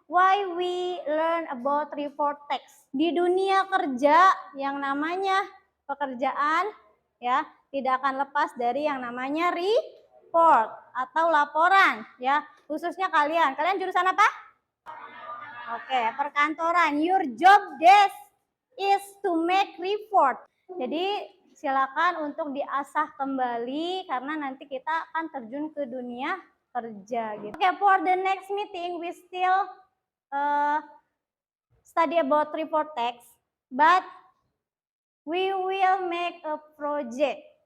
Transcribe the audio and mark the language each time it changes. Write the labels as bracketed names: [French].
[English] Why we learn about report text? [Indonesian] Di dunia kerja yang namanya pekerjaan ya tidak akan lepas dari yang namanya report atau laporan ya. Khususnya kalian jurusan apa? Oke, perkantoran. [English] Your job desk is to make report. [Indonesian] Jadi silakan untuk diasah kembali karena nanti kita akan terjun ke dunia kerja gitu. [English] Oke, for the next meeting we still study about report text, but we will make a project.